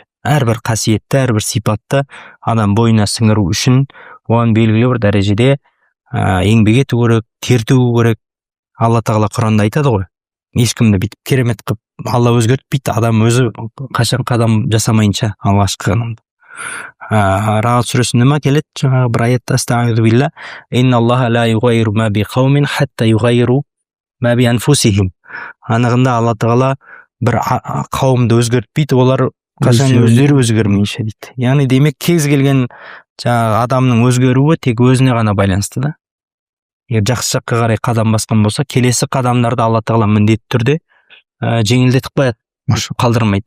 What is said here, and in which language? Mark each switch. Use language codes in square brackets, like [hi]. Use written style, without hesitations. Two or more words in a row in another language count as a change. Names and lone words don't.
[kk] Әрбір қасиетті, әрбір сипатты адам бойына сіңіру үшін оған белгілі бір дәрежеде еңбек ету керек, тер төгу керек. Алла Тағала Құранда айтады ғой, ешкімді бүйтіп керемет қылып Алла өзгертпейді, адам өзі қашан қадам жасамайынша алғашқы қадамды. Рағат сүресінде ма келеді, жаңағы бір аятта [ar] أستغفر الله إن الله لا يغير ما بقوم حتى يغيروا ما بأنفسهم. [kk] Анығында Алла Тағала бір қауымды өзгертпейді, олар қашан өздері өзгермейінше дейді. Яғни демек кез келген жаңағы адамның өзгеруі тек өзіне ғана байланысты да. Егер жақсы жаққа қарай қадам басқан болса, келесі қадамдарды Алла Тағала міндетті түрде жеңілдетіп қояды, қалдырмайды.